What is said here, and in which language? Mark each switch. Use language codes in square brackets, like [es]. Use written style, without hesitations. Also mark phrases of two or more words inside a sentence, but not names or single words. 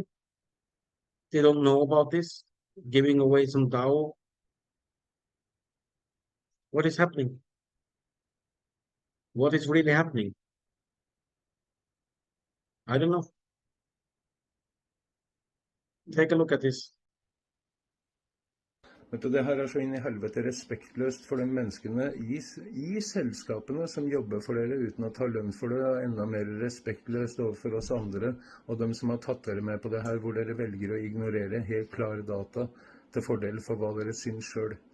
[en] They don't know about this, giving away some DAO. What is happening? What is really happening? I don't know. Take a look at this. [no] Vet du, det her så inn i helvete respektløst for de menneskene i selskapene som jobber for dere uten å ta lønn for det, og enda mer respektløst overfor oss andre, og de som har tatt dere med på det her, hvor dere velger å ignorere helt klare data til fordel for hva dere syns selv.